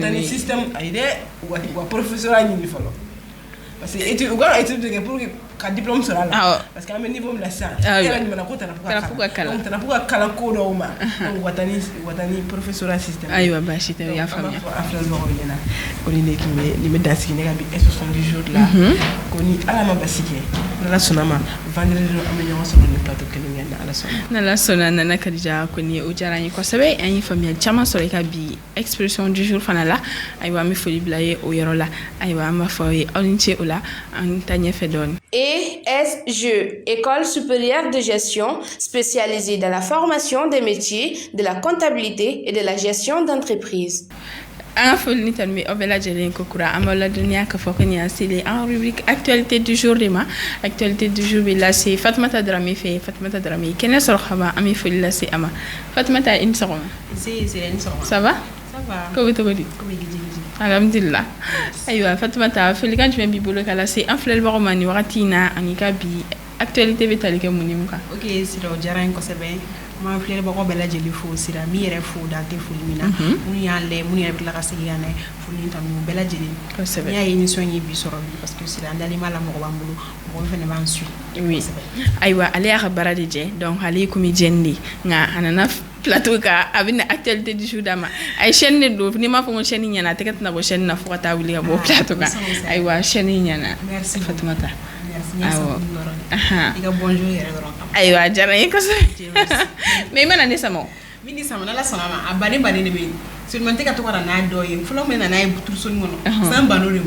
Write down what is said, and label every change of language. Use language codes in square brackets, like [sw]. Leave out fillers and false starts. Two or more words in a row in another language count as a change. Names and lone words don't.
[bm] watane système ayi dɛ wa professeur ɲini fɔlɔ [fr] parce que étude [bm] u ka étude de kɛ [fr] pour que [bm] ka diplôme sɔrɔ a la [fr] parce que [bm] an bɛ niveau min na sisan e yɛrɛ ɲuman ko tarafu ka kalan donc tarafu ka kalan ko dɔw ma donc watani [fr] professeur système [bm] ayiwa baasi tɛ o y'a faamuya an filɛbagaw ɲɛna ko nin de tun bɛ nin bɛ dansigi ne ka bi [fr] expression du jour [bm] la ko ni ala ma basi kɛ n'ala sɔnna ma vendredi an bɛ ɲɔgɔn sɔrɔ ni plateau kelen kɛ ni ala sɔnna n'ala sɔnna Nana Kadija kɔni o diyara n ye kosɛbɛ an ye faamuyali caman sɔrɔ i ka bi [fr] expression du jour [bm] fana la ayiwa an bɛ foli bila ye o yɔrɔ la ayiwa an b'a fɔ aw ye aw ni ce o la an ta ɲɛfɛ dɔɔni. [fr] ESG, École supérieure de gestion, spécialisée dans la formation des métiers de la comptabilité et de la gestion d'entreprise. [bm] An ka foli ni tanu bɛ aw bɛɛ lajɛlen ko kura an b'aw ladɔnniya k'a fɔ ko nin y'an selen an [fr] rubrique actualité du jour [bm] de ma [fr] actualité du jour [bm] bɛ lase Fatumata Darame fɛ Fatumata Darame kɛnɛ sɔrɔ ka ban an bɛ foli lase a ma Fatumata i ni sɔgɔma. [fr] Ça va? [bm] Ko bɛ cogo di? Alhamdulillah. Ayiwa Fatumata folikan jumɛn b'i bolo ka lase an filɛbagaw ma nin wagati in na ani ka bi actualité bɛ tali kɛ mun ni mun kan? Ok Sira o diyara n ye kosɛbɛ. Ma filɛbagaw bɛɛ lajɛlen fo Sira min yɛrɛ fo dan tɛ foli min na minnu y'an lajɛ minnu yɛrɛ bɛ tila ka segin ka na foli in tanu bɛɛ lajɛlen kosɛbɛ. N'i y'a ye émission ye bi sɔrɔ bi [fr] parce que [bm] Sira an dalen b'a la mɔgɔ b'an bolo mɔgɔ min fana b'an su. [fr] Oui. [bm] Ayiwa ale y'a ka baara de jɛ donc ale ye komi jɛni de nka a nana plateau ka a bɛna [fr] actualité du jour [bm] d'a ma a ye chaîne de don n'i m'a fɔ ko chaîne ɲɛna a tɛgɛ tɛna bɔ chaîne na fo ka taa wuli ka bɔ plateau kan ayiwa chaîne ɲɛna Fatumata. Awɔ. I ka bonjour yɛrɛ dɔrɔn. Ayiwa a diyara n ye kosɛbɛ mais i mana ne sama o. Min ni sama n'ala sɔnna ma a baden de bɛ yen seulement n tɛ ka to ka na n'a dɔ ye fɔlɔ min na n'a ye turuso nin kɔnɔ san ban'o de ma.